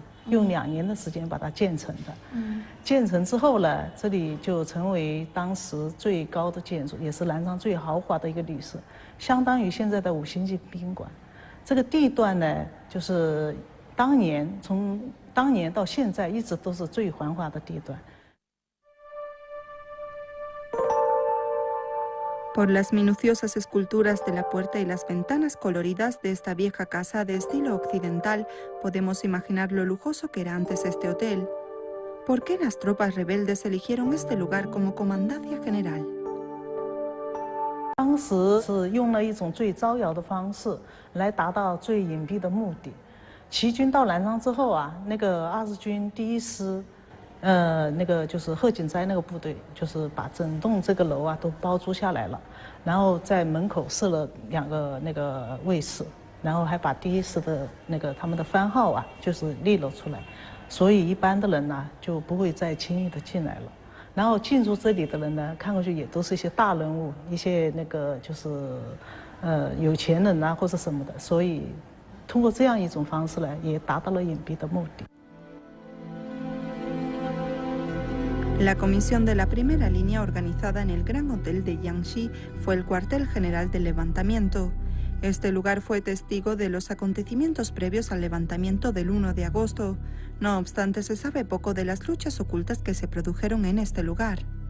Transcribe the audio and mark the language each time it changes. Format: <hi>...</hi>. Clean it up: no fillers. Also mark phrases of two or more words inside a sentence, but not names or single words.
<zh>用2年的时间把它建成的。建成之后呢，这里就成为当时最高的建筑，也是南昌最豪华的一个旅社，相当于现在的5星级宾馆。这个地段呢，就是从当年到现在一直都是最繁华的地段。</zh> <es>Por las minuciosas esculturas de la puerta y las ventanas coloridas de esta vieja casa de estilo occidental, podemos imaginar lo lujoso que era antes este hotel. ¿Por qué las tropas rebeldes eligieron este lugar como comandancia general?</es> <zh>当时是用了一种最招摇的方式来达到最隐蔽的目的。齐军到南昌之后啊，那个20军第1师。那个就是贺锦斋那个部队，就是把整栋这个楼啊都包租下来了，然后在门口设了2个那个卫士，然后还把第1师的那个他们的番号啊就是立了出来， 所以一般的人呢就不会再轻易的进来了。然后进入这里的人呢，看过去也都是一些大人物，一些那个就是有钱人啊或者什么的，所以通过这样一种方式呢，也达到了隐蔽的目的。</zh> <es>La comisión de la primera línea organizada en el Gran Hotel de Jiangxi fue el cuartel general del levantamiento. Este lugar fue testigo de los acontecimientos previos al levantamiento del 1 de agosto. No obstante, se sabe poco de las luchas ocultas que se produjeron en este lugar.</es>